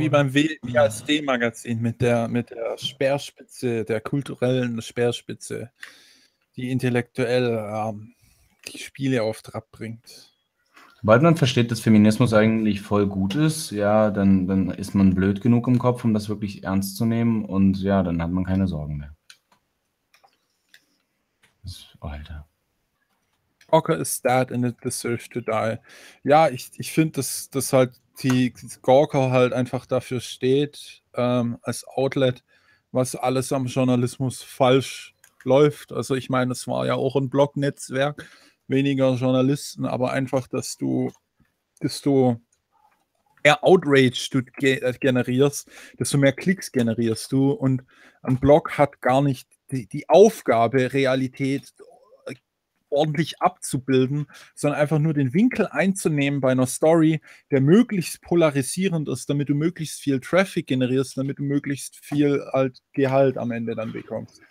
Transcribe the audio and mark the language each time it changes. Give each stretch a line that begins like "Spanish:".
German: Wie beim WASD-Magazin mit der Speerspitze, der kulturellen Speerspitze, die intellektuell die Spiele auf Trab bringt. Sobald man versteht, dass Feminismus eigentlich voll gut ist, ja, dann ist man blöd genug im Kopf, um das wirklich ernst zu nehmen und ja, dann hat man keine Sorgen mehr. Alter.
English: Ocker is dead and it deserves to die.
German: Ja, ich finde, dass halt die Gawker halt einfach dafür steht, als Outlet, was alles am Journalismus falsch läuft. Also ich meine, es war ja auch ein Blog-Netzwerk, weniger Journalisten, aber einfach, desto mehr Outrage du generierst, desto mehr Klicks generierst du und ein Blog hat gar nicht die Aufgabe, Realität ordentlich abzubilden, sondern einfach nur den Winkel einzunehmen bei einer Story, der möglichst polarisierend ist, damit du möglichst viel Traffic generierst, damit du möglichst viel halt Gehalt am Ende dann bekommst.